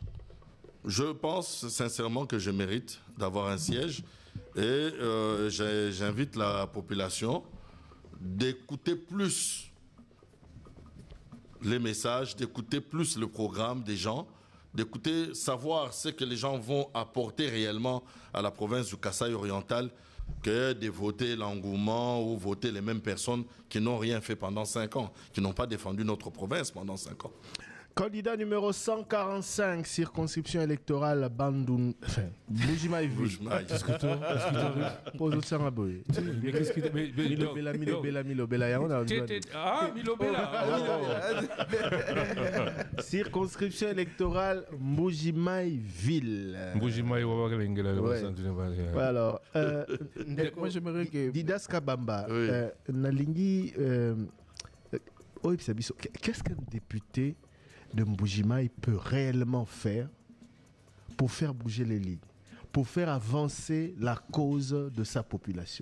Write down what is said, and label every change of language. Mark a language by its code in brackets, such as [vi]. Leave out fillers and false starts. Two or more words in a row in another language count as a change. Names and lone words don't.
[fr] Je pense sincèrement que je mérite d'avoir un siège et j'invite la population d'écouter plus les messages, d'écouter plus le programme des gens, d'écouter, savoir ce que les gens vont apporter réellement à la province du Kasaï oriental que de voter l'engouement ou voter les mêmes personnes qui n'ont rien fait pendant 5 ans, qui n'ont pas défendu notre province pendant 5 ans. Candidat numéro 145, circonscription électorale Bandoun. Enfin, Mbuji-Mayi. Qu'est-ce que tu pose au Saraboy. Mais qu'est-ce que Milo Bela. Ah, Milo Bela. Circonscription électorale Mbuji-Mayi ville. Mbuji-Mayi Alors, moi j'aimerais que Didas Kabamba, Nalingi, qu'est-ce qu'un député de Mbuji-Mayi peut réellement faire pour faire bouger les lignes, pour faire avancer la cause de sa population?